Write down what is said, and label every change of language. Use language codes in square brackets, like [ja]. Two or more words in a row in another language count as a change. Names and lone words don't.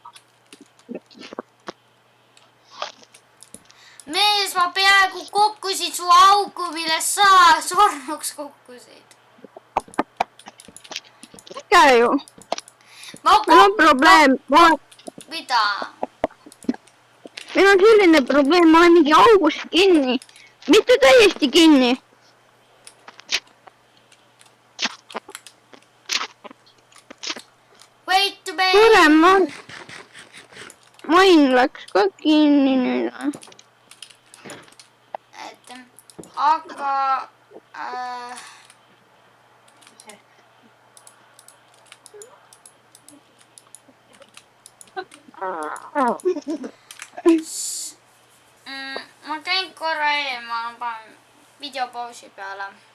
[et] mees, ma peaaegu kukkusin su auku, millest sa surnuks kukkusid. äge ju. meil on probleem. mida? meil on selline probleem, ma olen mingi augus kinni. mitte täiesti kinni. [en] Wait to be. [et] suurem main läks ka kinni nüüd. et aga ma käin korra eemal, ma panen videopausi peale.